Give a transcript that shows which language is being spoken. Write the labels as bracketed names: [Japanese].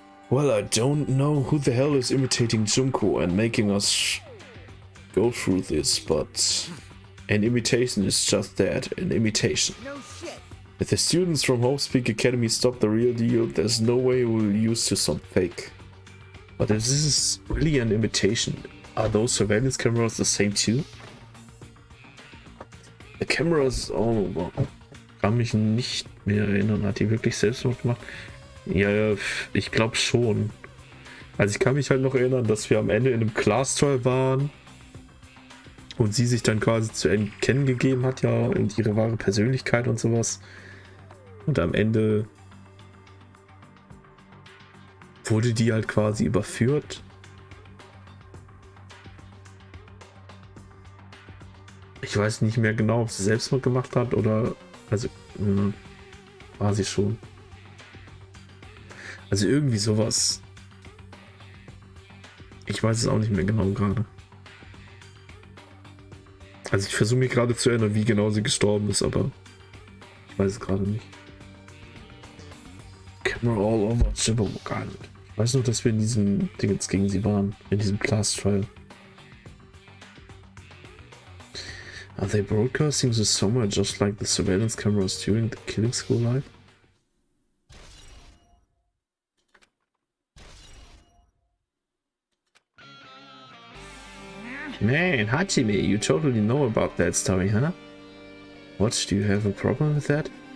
[English] Well, I don't know who the hell is imitating Junko and making us go through this, but an imitation is just that, an imitation. no shit. If the students from Hope's Peak Academy stop the real deal, there's no way we'll use to some fake. But if this is really an imitation, are those surveillance cameras the same too? The cameras, oh, [German] kann mich nicht mehr erinnern, hat die wirklich selbst noch gemacht? Ja, ich glaube schon. Also ich kann mich halt noch erinnern, dass wir am Ende in einem Class-Trial waren und sie sich dann quasi zu erkennen gegeben hat, ja, und ihre wahre Persönlichkeit und sowas. Und am Ende wurde die halt quasi überführt. Ich weiß nicht mehr genau, ob sie Selbstmord gemacht hat oder... Also, war sie schon. Also irgendwie sowas. Ich weiß es auch nicht mehr genau gerade. Also ich versuche mich gerade zu erinnern, wie genau sie gestorben ist, aber ich weiß es gerade nicht. [English] Camera all over Jibberwock Island. [German] Ich weiß nur, dass wir in diesem Ding jetzt gegen sie waren, in diesem Class Trial. [English] Are they broadcasting this somewhere just like the surveillance cameras during the killing school life? Man, Hajime, you totally know about that story, huh? What, do you have a problem with that?